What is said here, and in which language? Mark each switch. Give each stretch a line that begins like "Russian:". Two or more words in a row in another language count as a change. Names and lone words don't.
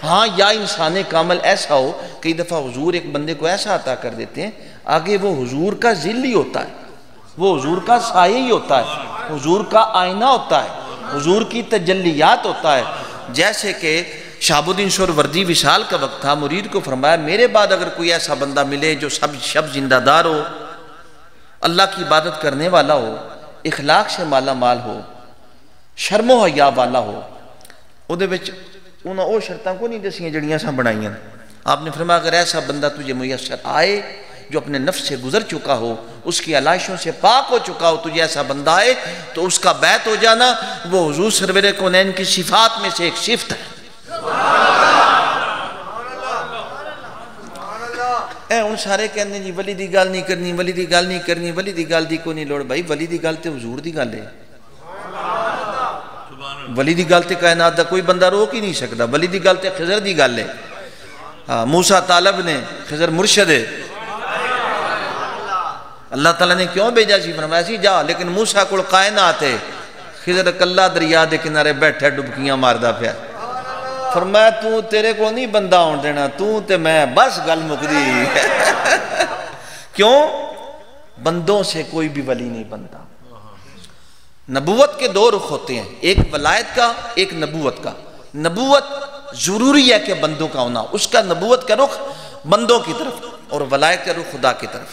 Urdu: ہاں یا انسان کامل ایسا ہو کئی دفعہ حضور ایک بندے کو ایسا عطا کر دیتے ہیں آگے وہ حضور کا ذل ہی ہوتا ہے, وہ حضور کا سایہ ہی ہوتا ہے, حضور کا آئینہ ہوتا ہے, حضور کی تجلیات ہوتا ہے. جیسے کہ شہاب الدین سہروردی وصال کا وقت تھا, مرید کو فرمایا میرے بعد اگر کوئی ایسا بندہ ملے جو سب شب زندہ دار ہو, اللہ کی عبادت کرنے والا ہو, اخلاق سے مالا مال ہو, شرم و حیا والا ہو,
Punjabi: اودے وچ انہاں او شرطاں کو نہیں دسیاں جڑیاں سا بنائیاں.
Urdu: آپ نے فرمایا اگر ایسا بندہ تجھے میسر آئے جو اپنے نفس سے گزر چکا ہو, اس کی علائشوں سے پاک ہو چکا ہو, تجھے ایسا بندہ آئے تو اس کا بیعت ہو جانا, وہ حضور سرور کونین کی صفات میں سے ایک صفت ہے.
Punjabi: اے ان سارے کہنے جی ولی دی گل نہیں کرنی, ولی دی گل نہیں کرنی, ولی دی گل دی کو نہیں لوڑ. بھائی ولی دی گل تے حضور دی گل ہے, ولی دی گل تے کائنات دا کوئی بندہ
Urdu: روک ہی نہیں سکتا.
Punjabi: ولی دی گل تے خضر دی گل ہے. ہاں موسیٰ طالب نے, خضر مرشد ہے. اللہ تعالیٰ نے کیوں بھیجا سی؟ فرمایا سی جا, لیکن موسیٰ کول کائنات ہے, خضر کلا دریا دے کنارے بیٹھے ڈبکیاں ماردا پیا. فرمایا تو تیرے کو نہیں بندہ ہون دینا, تو تے میں بس گل مکدی. کیوں؟
Urdu: بندوں سے کوئی بھی ولی نہیں بنتا. نبوت کے دو رخ ہوتے ہیں, ایک ولایت کا, ایک نبوت کا. نبوت ضروری ہے کہ بندوں کا ہونا, اس کا نبوت کا رخ بندوں کی طرف اور ولایت کا رخ خدا کی طرف.